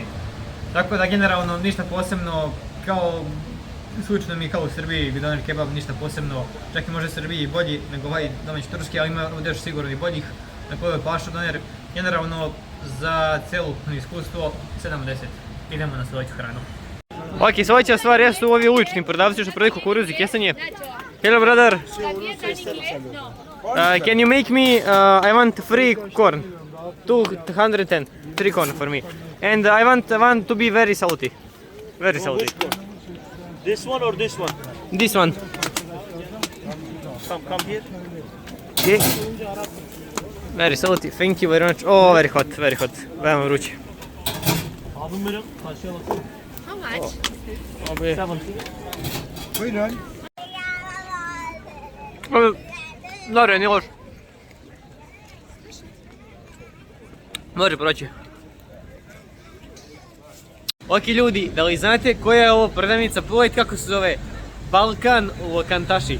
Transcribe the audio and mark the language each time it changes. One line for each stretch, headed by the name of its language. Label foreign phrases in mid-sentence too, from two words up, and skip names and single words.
Bosnian: Tako da generalno ništa posebno, kao slično mi kao u Srbiji bi doner kebab, ništa posebno, čak i može u Srbiji bolji nego ovaj domaći turski, ali ima ovdje još sigurno i boljih. Dakle, ovo je Paša doner, generalno za celokupno iskustvo 7 od 10. Idemo na sljedeću hranu. Ok, sljedeća stvar jesu ovi ulični prodavci što prodaju kukuruz i kesanje.
English: Hello brother! Can you make me, I want free corn, 210, 3 corn for me. And I want to be very salty. Very salty. This one or this one? This one. Come here. Okay. Very salty, thank you very much. Oh, very hot, very hot.
Bosnian: Veoma vruće.
Turkish: Abim benim karşıya bakın.
English: How much?
Turkish: Abi. 70. Buyurun.
Bosnian: Dobro, nije loš. Može proći. Ok ljudi, da li znate koja je ovo prodavnica? Pogledajte kako se zove Balkan u Kantaši.